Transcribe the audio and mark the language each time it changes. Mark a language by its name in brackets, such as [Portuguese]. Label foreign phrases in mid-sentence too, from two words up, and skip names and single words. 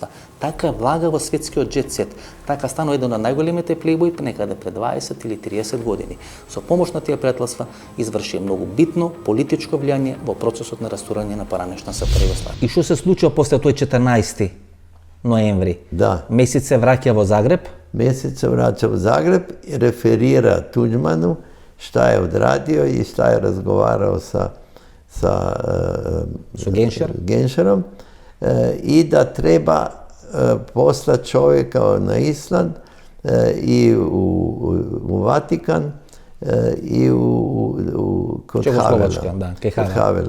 [Macedonian] Така влага во светскиот джет-сет. Така станува еден од најголемите плейбои некаде пред 20 или 30 години. Со помош на тие пријателства изврши многу битно политичко влијание во процесот на растурање на поранешна СФР Југославија. И што се случува после тој 14. ноември? [Serbian] Da. [Macedonian] Месец се враќа во Загреб. [Serbian] Mesec se vraća u Zagreb i referira Tuđmanu šta je odradio i šta je razgovarao sa Genšerom i da treba poslati čovjeka na Island i u Vatikan i kod Havela.